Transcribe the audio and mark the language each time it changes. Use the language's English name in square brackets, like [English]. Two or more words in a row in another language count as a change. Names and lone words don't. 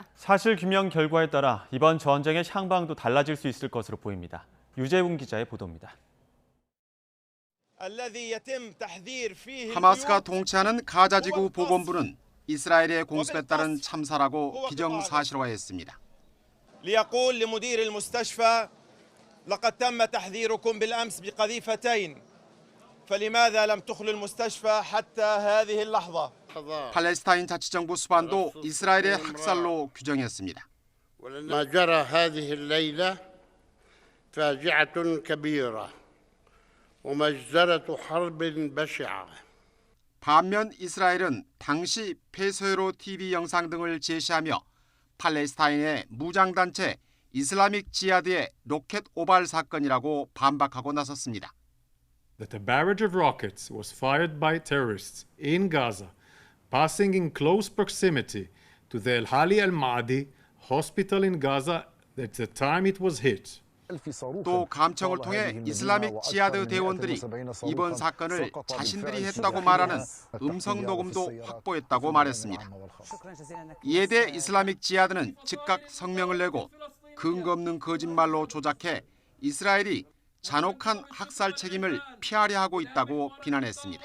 [Korean] 사실 규명 결과에 따라 이번 전쟁의 향방도 달라질 수 있을 것으로 보입니다. 유재훈 기자의 보도입니다. 하마스가 통치하는 가자지구 보건부는 이스라엘의 공습에 따른 참사라고 기정사실화했습니다. [Arabic] ليقول لمدير المستشفى لقد تم تحذيركم بالأمس بقذيفتين فلماذا لم تخلوا المستشفى حتى هذه اللحظة. [Korean] 팔레스타인 자치정부 수반도 이스라엘의 학살로 규정했습니다. [Arabic] ما جرى هذه الليلة فاجعة كبيرة ومجزرة حرب بشعة. [Korean] 반면 이스라엘은 당시 폐쇄로 TV 영상 등을 제시하며 팔레스타인의 무장단체 이슬라믹 지하드의 로켓 오발 사건이라고 반박하고 나섰습니다. [English] That a barrage of rockets was fired by terrorists in Gaza, passing in close proximity to the Al-Hali al-Ma'adi hospital in Gaza at the time it was hit. [Korean] 또 감청을 통해 이슬라믹 지하드 대원들이 이번 사건을 자신들이 했다고 말하는 음성 녹음도 확보했다고 말했습니다. 이에 대해 이슬라믹 지하드는 즉각 성명을 내고 근거 없는 거짓말로 조작해 이스라엘이 잔혹한 학살 책임을 피하려 하고 있다고 비난했습니다.